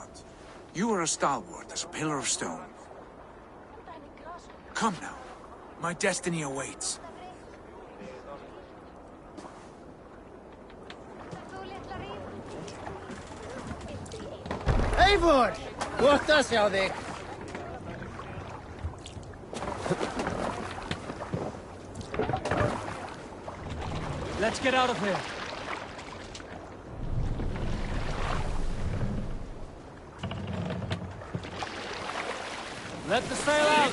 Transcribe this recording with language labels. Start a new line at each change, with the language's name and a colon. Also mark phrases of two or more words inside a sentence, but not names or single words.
English: You are as stalwart as a pillar of stone. Come now. My destiny awaits. Eivor!
Icelandic: Gott að sjá þig.
English: Let's get out of here. Let the sail out!